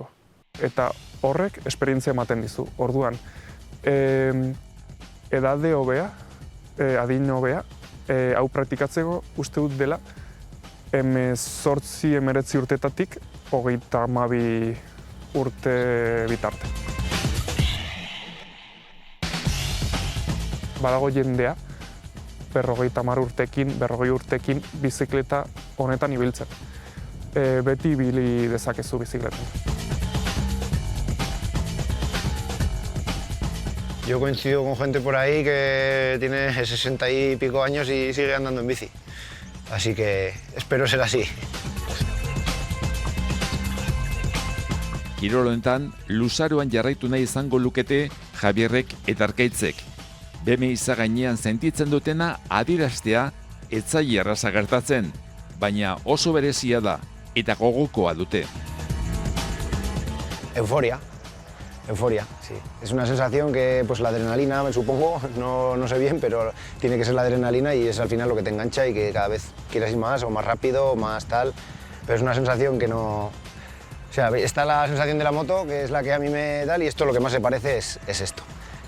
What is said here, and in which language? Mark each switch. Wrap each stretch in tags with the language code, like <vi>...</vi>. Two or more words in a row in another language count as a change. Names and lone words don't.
<eu>Eta horrek esperientzia ematen dizu. Orduan, edade hobea, adin hobea, hau praktikatzeko uste dut dela 18-19 urtetatik 32 urte bitarte. Badago jendea, 50 urtekin, 40 urtekin bizikleta honetan ibiltzen. Beti ibili dezakezu bizikletan.</eu> <es>Yo coincido con gente por ahí que tiene 60 y pico años y sigue andando en bici. Así que espero ser así.</es> <eu>Kirol honetan, luzaroan jarraitu nahi izango lukete Javierrek eta Arkaitzek. BMX gainean sentitzen dutena adieraztea ez zaie erraza gertatzen, baina oso berezia da eta gogokoa dute.</eu> <es>Euforia, sí. Es una sensación que pues la adrenalina, me supongo, no sé bien, pero tiene que ser la adrenalina y es al final lo que te engancha y que cada vez quieras ir más o más rápido o más tal, pero es una sensación que no... O sea, está la sensación de la moto, que es la que a mí me da, y esto lo que más se parece es esto.</es>